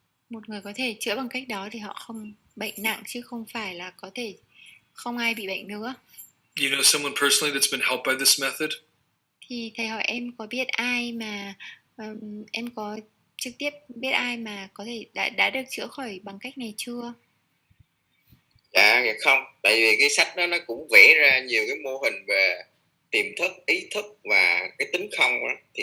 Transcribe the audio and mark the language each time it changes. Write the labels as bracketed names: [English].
[Vietnamese] Một người có thể chữa bằng cách đó thì họ không bệnh nặng, chứ không phải là có thể không ai bị bệnh nữa. [English] You know someone personally that's been helped by this method? [Vietnamese] Thì thầy hỏi em có biết ai mà em có trực tiếp biết ai mà có thể đã được chữa khỏi bằng cách này chưa? Dạ không, tại vì cái sách đó nó cũng vẽ ra nhiều cái mô hình về tiềm thức, ý thức và cái tính không đó.